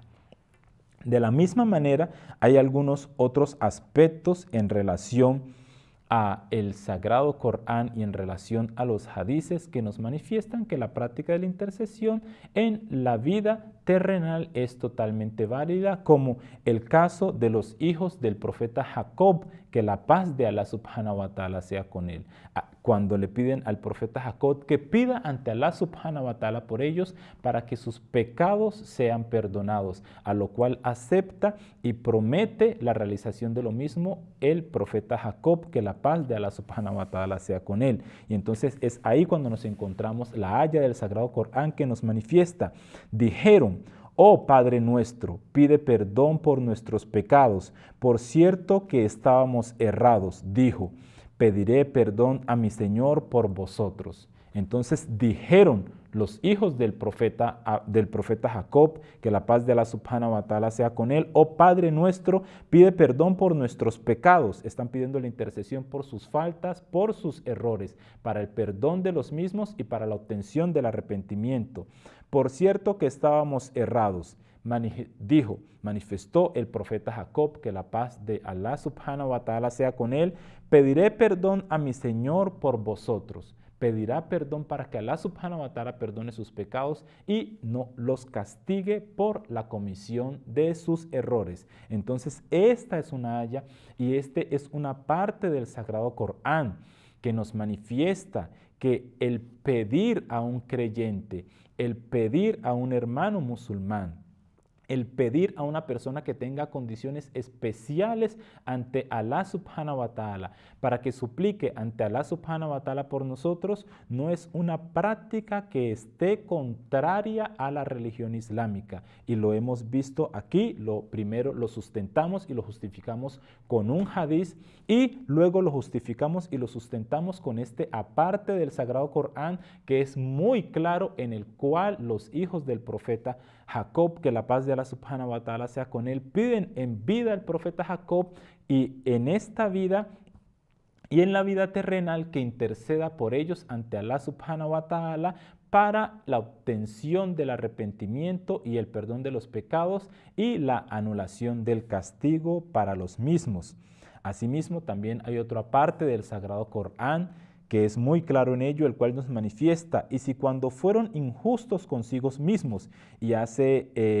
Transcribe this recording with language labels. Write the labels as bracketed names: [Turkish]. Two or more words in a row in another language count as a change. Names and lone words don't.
[Spanish] De la misma manera, hay algunos otros aspectos en relación a el Sagrado Corán y en relación a los hadices que nos manifiestan que la práctica de la intercesión en la vida terrenal es totalmente válida, como el caso de los hijos del profeta Jacob, que la paz de Allah [Arabic] سبحانه وتعالى [Spanish] sea con él. Cuando le piden al profeta Jacob que pida ante Allah [Arabic] سبحانه وتعالى [Spanish] por ellos para que sus pecados sean perdonados, a lo cual acepta y promete la realización de lo mismo el profeta Jacob, que la paz de Allah subhanahu wa ta'ala sea con él. Y entonces es ahí cuando nos encontramos la haya del Sagrado Corán que nos manifiesta. Dijeron: oh Padre nuestro, pide perdón por nuestros pecados. Por cierto que estábamos errados. Dijo: pediré perdón a mi Señor por vosotros. Entonces dijeron los hijos del profeta Jacob, que la paz de Allah [Arabic] سبحانه وتعالى [Spanish] sea con él: oh Padre nuestro, pide perdón por nuestros pecados. Están pidiendo la intercesión por sus faltas, por sus errores, para el perdón de los mismos y para la obtención del arrepentimiento. Por cierto que estábamos errados. Manifestó el profeta Jacob, que la paz de Allah [Arabic] سبحانه وتعالى [Spanish] sea con él: pediré perdón a mi Señor por vosotros. Pedirá perdón para que Allah [Arabic] سبحانه وتعالى [Spanish] perdone sus pecados y no los castigue por la comisión de sus errores. Entonces, esta es una haya y este es una parte del Sagrado Corán que nos manifiesta que el pedir a un creyente, el pedir a un hermano musulmán, el pedir a una persona que tenga condiciones especiales ante Allah [Arabic] سبحانه وتعالى [Spanish] para que suplique ante Allah [Arabic] سبحانه وتعالى [Spanish] por nosotros, no es una práctica que esté contraria a la religión islámica. Y lo hemos visto aquí. Primero lo sustentamos y lo justificamos con un hadiz y luego lo justificamos y lo sustentamos con este aparte del Sagrado Corán que es muy claro, en el cual los hijos del profeta Jacob, que la paz de Allah [Arabic] سبحانه وتعالى [Spanish] sea con él, piden en vida al profeta Jacob y en esta vida y en la vida terrenal que interceda por ellos ante Allah [Arabic] سبحانه وتعالى [Spanish] para la obtención del arrepentimiento y el perdón de los pecados y la anulación del castigo para los mismos. Asimismo, también hay otra parte del Sagrado Corán que es muy claro en ello, el cual nos manifiesta: y si cuando fueron injustos consigo mismos, y hace